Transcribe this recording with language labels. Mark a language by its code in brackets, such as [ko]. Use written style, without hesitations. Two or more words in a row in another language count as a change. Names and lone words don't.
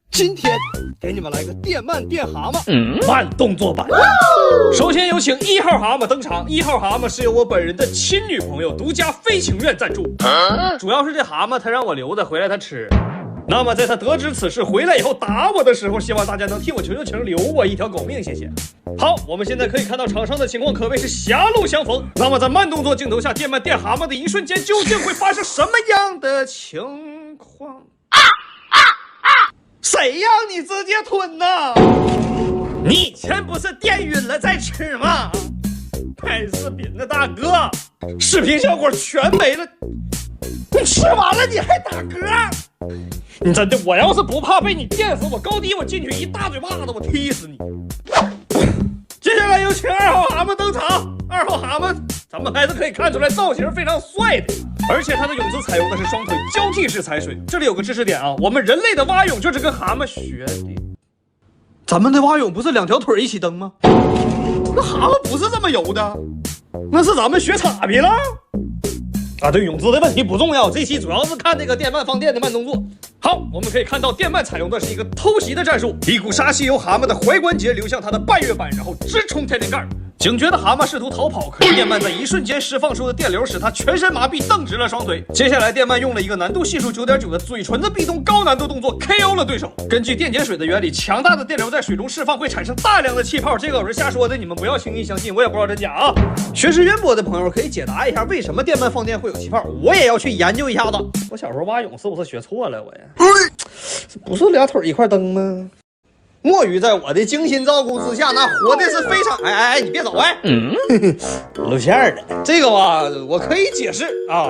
[zh] 今天給你們來個電鰻電蛤蟆慢動作版。首先有請1 號蛤蟆登場。1號蛤蟆是由我本人的親女朋友獨家非情願贊助，主要是這蛤蟆他讓我留着回來他吃。那麼在他得知此事回來以後打我的時候，希望大家能替我求求情，留我一條狗命，謝謝。好，我們現在可以看到場上的情況可謂是狹路相逢。那麼在慢動作鏡頭下，電鰻電蛤蟆的一瞬間究竟會發生什麼樣的情況？誰讓你直接吞呢？你以前不是電暈了再吃嗎？拍視頻的大哥，視頻效果全沒了，你吃完了你還打嗝？你真的，我要是不怕被你電死，我高低我進去一大嘴巴子，我踢死你。接下来有請2號蛤蟆登場。2號蛤蟆咱們还是可以看出来造型非常帥的，而且他的泳姿採用的是双腿交替式踩水。這裡有個知識點啊，我們人類的蛙泳就是跟蛤蟆學的。咱們的蛙泳不是2條腿一起蹬嗎？那蛤蟆不是這麼游的，那是咱們學岔劈了啊！对，泳姿的問題不重要，這期主要是看那個電鰻放電的慢動作。好，我們可以看到電鰻採用的是一個偷襲的戰術，一股杀氣由蛤蟆的踝關節流向它的半月板，然後直衝天靈蓋。警覺的蛤蟆試圖逃跑，可是電鰻在一瞬間釋放出的電流使它全身麻痹，蹬直了雙腿。接下來電鰻用了一個難度係數9.9的嘴唇的壁咚高難度動作 KO 了對手。根據電解水的原理，強大的電流在水中釋放會產生大量的氣泡，這個我是瞎說的，你們不要輕易相信，我也不知道真假啊。學識淵博的朋友可以解答一下，為什麼電鰻放電會有气泡？我也要去研究一下子。我小時候蛙泳是不是學錯了？我呀，不是2腿一塊蹬嗎？墨魚在我的精心照顧之下，那活的是非常……哎，你别走哎！露馅了。這個吧，我可以解釋啊。